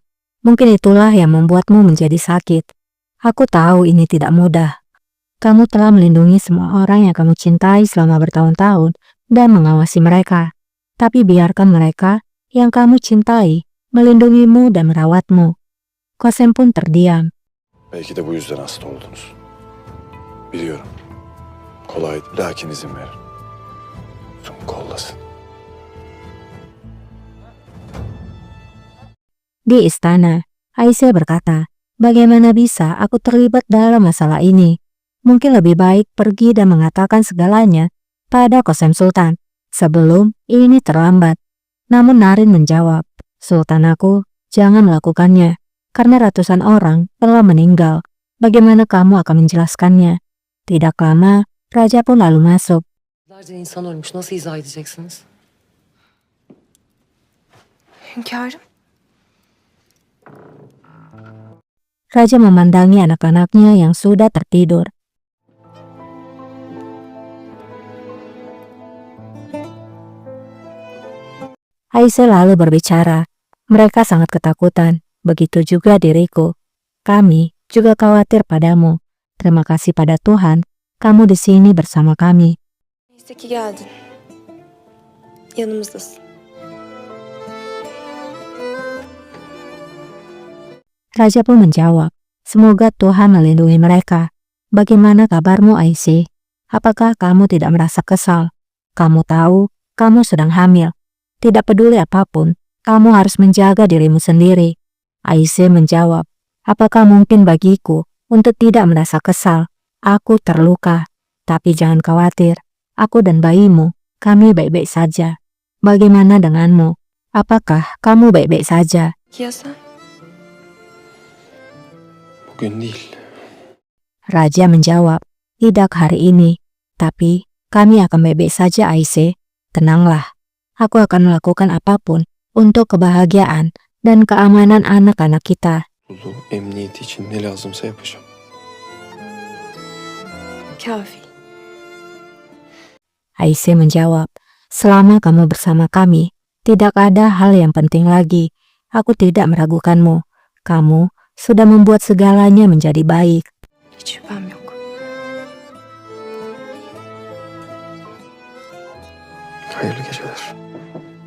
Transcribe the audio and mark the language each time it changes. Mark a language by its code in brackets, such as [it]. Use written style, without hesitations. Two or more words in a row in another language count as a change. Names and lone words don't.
[id] Mungkin itulah yang membuatmu menjadi sakit. Aku tahu ini tidak mudah. Kamu telah melindungi semua orang yang kamu cintai selama bertahun-tahun dan mengawasi mereka. Tapi biarkan mereka yang kamu cintai melindungimu dan merawatmu. Qasem pun terdiam. [tr] Belki de bu yüzden hasta oldunuz. Biliyorum. Kolay değil. Lakin izin verin. Sun kollasın. [id] Di istana, Aisyah berkata, bagaimana bisa aku terlibat dalam masalah ini? Mungkin lebih baik pergi dan mengatakan segalanya pada Qasem Sultan sebelum ini terlambat. Namun Narin menjawab, Sultanaku, jangan melakukannya, karena ratusan orang telah meninggal. Bagaimana kamu akan menjelaskannya? Tidak lama, Raja pun lalu masuk. [tr] Yüzlerce insan ölmüş. Nasıl izah edeceksiniz? Hünkârım, [id] Raja memandangi anak-anaknya yang sudah tertidur. Aisyah lalu berbicara, mereka sangat ketakutan, begitu juga diriku. Kami juga khawatir padamu. Terima kasih pada Tuhan, kamu di sini bersama kami. [tr] neyse ki geldin. Yanımızdasın. [id] Raja pun menjawab, semoga Tuhan melindungi mereka. Bagaimana kabarmu Aisyah? Apakah kamu tidak merasa kesal? Kamu tahu, kamu sedang hamil. Tidak peduli apapun, kamu harus menjaga dirimu sendiri. Aisyah menjawab, apakah mungkin bagiku untuk tidak merasa kesal? Aku terluka, tapi jangan khawatir. Aku dan bayimu, kami baik-baik saja. Bagaimana denganmu? Apakah kamu baik-baik saja? [tr] Ya sen? Bugün değil. [id] Raja menjawab, tidak hari ini. Tapi kami akan baik-baik saja Aisyah. Tenanglah. Aku akan melakukan apapun untuk kebahagiaan dan keamanan anak-anak kita. [tr] Lulu emniyeti için ne lazımsa yapacağım. Kafi. [id] Aisyah menjawab, selama kamu bersama kami, tidak ada hal yang penting lagi. Aku tidak meragukanmu. Kamu sudah membuat segalanya menjadi baik. [tr] Hiç şüphem yok. Hayırlı geceler.